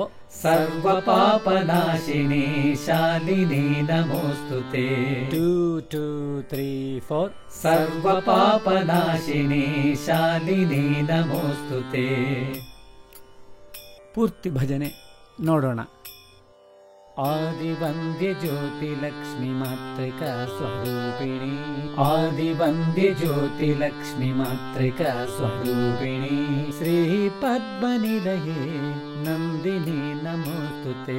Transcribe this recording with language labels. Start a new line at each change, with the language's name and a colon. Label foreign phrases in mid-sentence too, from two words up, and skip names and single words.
Sanskrit: ಸರ್ವ ಪಾಪನಾಶಿನಿ ಶಾಲಿನಿ ನಮೋಸ್ತುತೆ. 2 2 3 4 ಸರ್ವ ಪಾಪನಾಶಿನಿ ಶಾಲಿನಿ ನಮೋಸ್ತುತೆ.
Kannada: ಪೂರ್ತಿ ಭಜನೆ ನೋಡೋಣ.
Sanskrit: ಆದಿವಂದ್ಯ ಜ್ಯೋತಿ ಲಕ್ಷ್ಮಿ ಮಾತೃಕಾ ಸ್ವರೂಪಿಣಿ. ಆದಿವಂದ್ಯ ಜ್ಯೋತಿ ಲಕ್ಷ್ಮಿ ಮಾತೃಕಾ ಸ್ವರೂಪಿಣಿ. ಶ್ರೀ ಪದ್ಮನಿಲಯೇ ನಂದಿನಿ ನಮೋಸ್ತುತೆ.